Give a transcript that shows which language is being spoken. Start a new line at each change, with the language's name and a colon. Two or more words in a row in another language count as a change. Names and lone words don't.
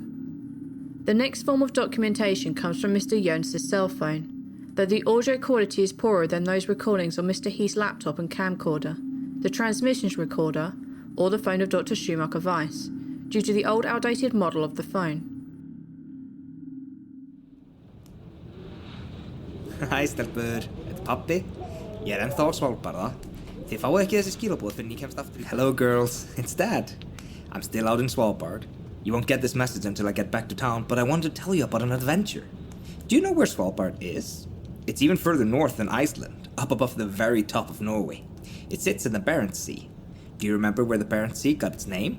English: The next form of documentation comes from Mr. Jónas' cell phone, though the audio quality is poorer than those recordings on Mr. Heath's laptop and camcorder, the transmissions recorder, or the phone of Dr. Schumacher-Weiß, due to the old outdated model of the phone.
Icelandic: Hæ, stelpur. Þetta pappi. Ég ennþá á Svalbarða. Þið fáið ekki þessi skilabóð fyrir ég kemst aftur.
English: Hello, girls. It's Dad. I'm still out in Svalbard. You won't get this message until I get back to town, but I wanted to tell you about an adventure. Do you know where Svalbard is? It's even further north than Iceland, up above the very top of Norway. It sits in the Barents Sea. Do you remember where the Barents Sea got its name?